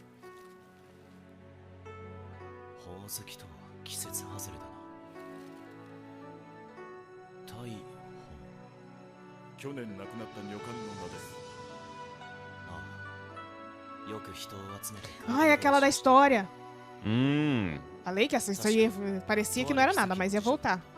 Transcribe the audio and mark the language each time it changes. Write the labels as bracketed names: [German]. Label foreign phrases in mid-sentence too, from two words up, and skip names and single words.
[Japanese] ほおずきとは季節外れだな。大砲。去年亡くなった女官の名です。ああ、よく人を集めて。 [Portuguese] Ah, é aquela da história. Hum. Falei que essa história parecia que não era nada, mas ia voltar.